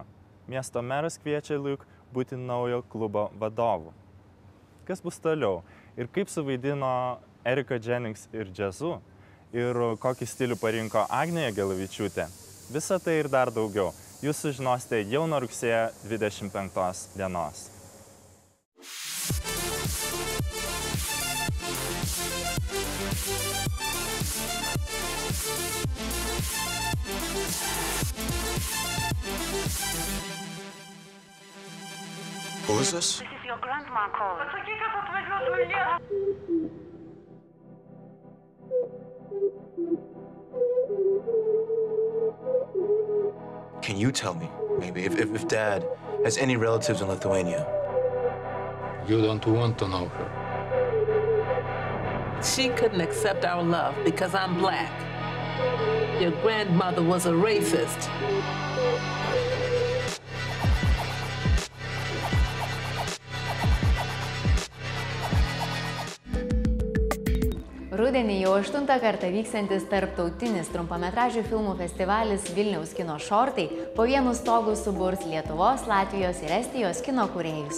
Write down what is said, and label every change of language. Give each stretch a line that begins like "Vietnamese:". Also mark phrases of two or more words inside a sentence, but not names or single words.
Lithuanian: Miesto meras kviečia Luke būti naujo klubo vadovu. Kas bus toliau ir kaip suvaidino Erika Jennings ir džiazu ir kokį stilių parinko Agnė Jagelavičiūtė, visa tai ir dar daugiau jūs sužinosite jau nuo rugsėjo 25 dienos.
English: Who is this? This is your grandma calling.
Lithuanian: Pasakyk, kad atvažiuotų į Lietuvą.
English: Can you tell me, maybe, if Dad has any relatives in Lithuania? You don't want to know her. She couldn't accept our love because I'm black. Your grandmother was a racist.
Lithuanian: Rudenį jau 8. kartą vykstantis tarptautinis trumpametražių filmų festivalis Vilniaus kino šortai po vienu stogu suburs Lietuvos, Latvijos ir Estijos kino kūrėjus.